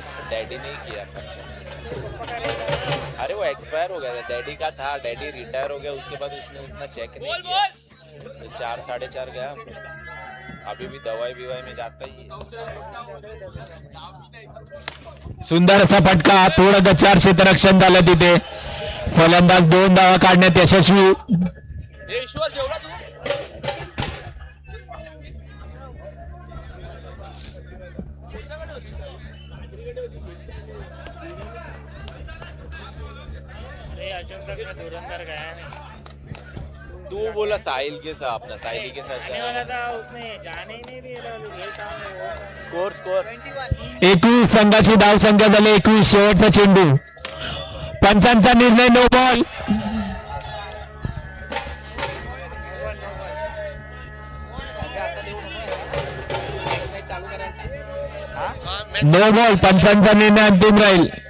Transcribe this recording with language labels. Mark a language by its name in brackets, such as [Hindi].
[Hindi] Daddy ने किया खर्चा. अरे वो एक्सपायर हो गया था, डैडी का था, डैडी रिटायर हो गया, उसके बाद उसने उतना चेक नहीं किया, 4-4.5 गया. अभी भी दवाई बिवाई में जाता ही है. [Marathi] सुंदर असा फटका. थोडं गच्चार क्षेत्ररक्षण झालं तिथे. फलंदाज 2 धावा काढण्यात यशस्वी. ईश्वर जेवढा तू [Hindi] अरे अजून तक मैं धुरंधर गया नहीं तू बोला साहिल के साथ, अपना साहिल के साथ आने वाला था, उसने जाने ही नहीं दिया था, ये काम है वो। [English] score score [Marathi] 21 संघाची धावसंख्या झाली 21. शेवटचा चेंडू, पंचांचा निर्णय, नो बॉल. नो बॉल, पंचांचा निर्णय अंतिम राहील.